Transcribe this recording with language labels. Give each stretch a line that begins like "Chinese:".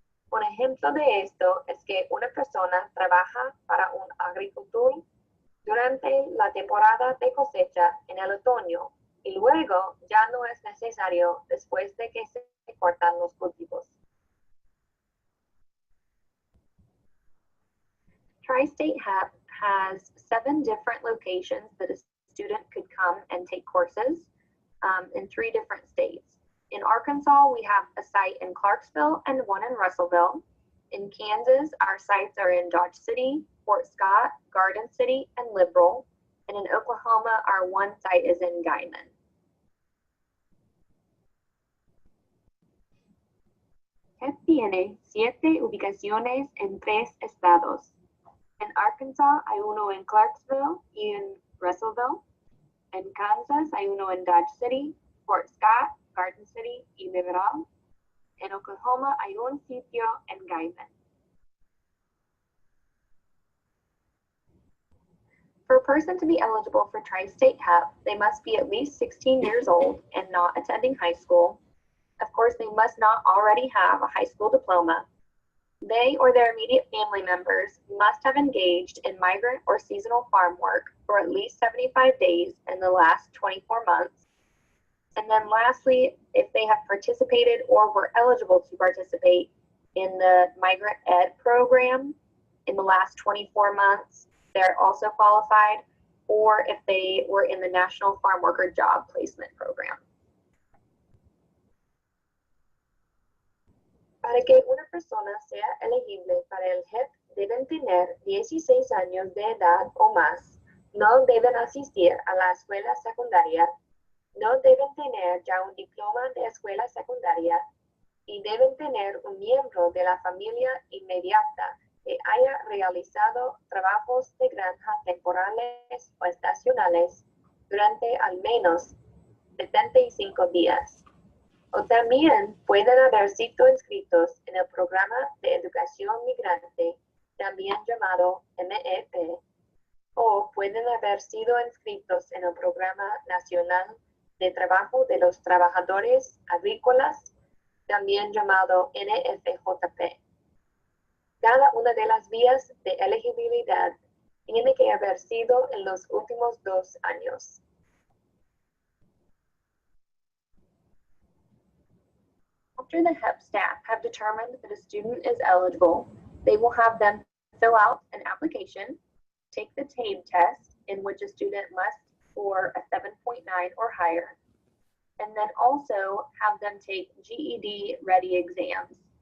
Spanish: Un ejemplo de esto es que una persona trabaja para un agricultor durante la temporada de cosecha en el otoño y luego ya no es necesario después de que se cortan los cultivos.
English: Tri-State HEP has 7 different locations that a student could come and take courses in 3 different states. In Arkansas, we have a site in Clarksville and one in Russellville. In Kansas, our sites are in Dodge City, Fort Scott, Garden City, and Liberal. And in Oklahoma, our one site is in Guymon.
Spanish: HEP tiene 7 ubicaciones en 3 estados. En Arkansas hay uno en Clarksville y en Russellville. En Kansas hay uno en Dodge City, Fort Scott, Garden City y Liberal. En Oklahoma hay un sitio en Guymon.
English: For a person to be eligible for Tri-State HEP, they must be at least 16 years old and not attending high school. Of course, they must not already have a high school diploma. They or their immediate family members must have engaged in migrant or seasonal farm work for at least 75 days in the last 24 months. And then lastly, if they have participated or were eligible to participate in the Migrant Ed program in the last 24 months, they're also qualified, or if they were in the National Farm Worker Job Placement Program.
Spanish: Para que una persona sea elegible para el HEP, deben tener 16 años de edad o más, no deben asistir a la escuela secundaria, no deben tener ya un diploma de escuela secundaria y deben tener un miembro de la familia inmediata que haya realizado trabajos de granja temporales o estacionales durante al menos 75 días. O también pueden haber sido inscritos en el Programa de Educación Migrante, también llamado MEP, o pueden haber sido inscritos en el Programa Nacional de Trabajo de los Trabajadores Agrícolas, también llamado NFJP. Cada una de las vías de elegibilidad tiene que haber sido en los últimos 2 años.
English: After the HEP staff have determined that a student is eligible, they will have them fill out an application, take the TABE test, in which a student must score a 7.9 or higher, and then also have them take GED ready exams.